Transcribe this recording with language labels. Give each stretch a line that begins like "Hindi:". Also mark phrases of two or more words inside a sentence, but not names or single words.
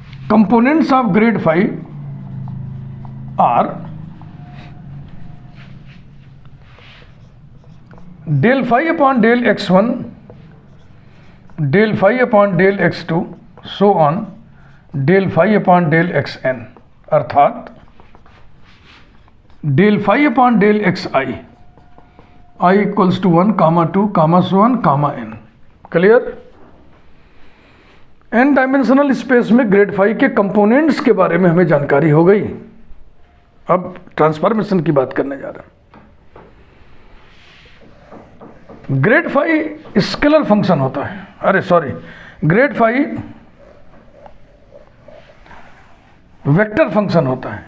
English: components of grade phi are del phi upon del x1, del phi upon del x2, so on del phi upon del xn, अर्थात del phi upon del xi, I equals to 1, 2, so on, n.
Hindi: क्लियर? n
English: dimensional space
Hindi: में
English: grad phi
Hindi: के कंपोनेंट्स के बारे में हमें जानकारी हो गई। अब ट्रांसफॉर्मेशन की बात करने जा रहे हैं।
English: grad phi scalar function
Hindi: होता है, अरे सॉरी,
English: grad phi vector function
Hindi: होता है।